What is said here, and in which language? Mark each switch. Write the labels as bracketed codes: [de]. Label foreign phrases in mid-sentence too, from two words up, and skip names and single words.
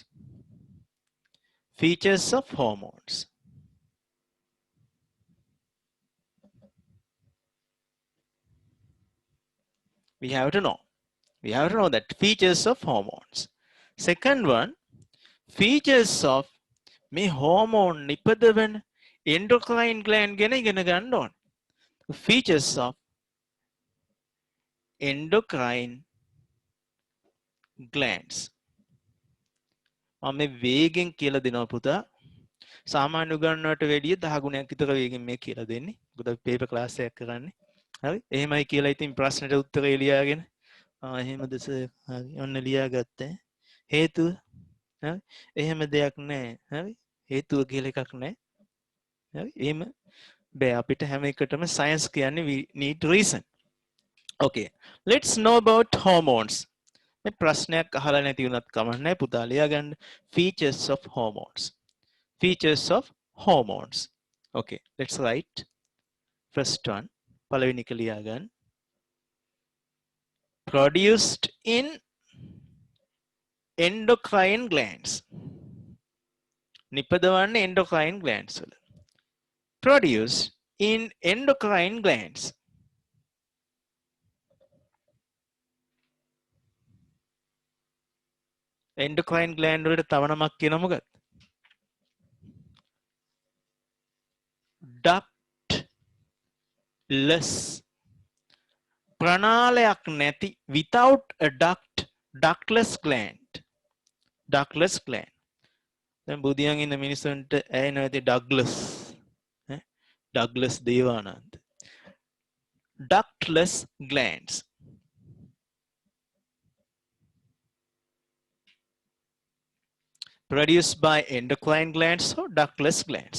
[en] Features of hormones. We have to know. We have to know that features of hormones. Second one, features of [si] මේ hormone නිපදවන endocrine gland ගැන ඉගෙන ගන්න ඕන. [en] Features of endocrine glands. [si] මම මේ වේගෙන් කියලා දෙනවා පුතා. සාමාන්‍ය උගන්වන්නට වැඩිය 10 ගුණයක් විතර වේගෙන් මේ කියලා දෙන්නේ. මොකද අපි [en] paper class [si] එකක් කරන්නේ. හරි? එහෙමයි කියලා ඉතින් ප්‍රශ්නෙට උත්තරේ ලියාගෙන එහෙමද සර්? හරි. ඔන්න ලියාගත්තා. හේතුව හරි? එහෙම දෙයක් නැහැ. හරි? හේතුව කියලා එකක් නැහැ. හරි? එහෙම බෑ අපිට හැම එකටම science කියන්නේ [en] we need reason. Okay. Let's know about hormones. [si] මේ ප්‍රශ්නයක් අහලා නැති වුණත් කමක් නැහැ පුතා ලියාගන්න. [en] Features of hormones. Features of hormones. Okay, let's write. First one, [si] පළවෙනි එක ලියාගන්න. [en] Produced in endocrine glands. [si] නිපදවන්නේ [en] endocrine glands [si] වල. [en] Produced in endocrine glands. Endocrine gland [si] වලට තව නමක් කියනවා මොකක්ද? [en] Ductless. [si] ප්‍රනාලයක් නැති, [en] without a duct, ductless gland. Ductless gland. [si] දැන් බුදියන් ඉන්න මිනිස්සුන්ට ඇහෙනවා ඇති Douglas. [en] Douglas දේවානන්ද. Ductless glands. Produced by endocrine glands or ductless glands.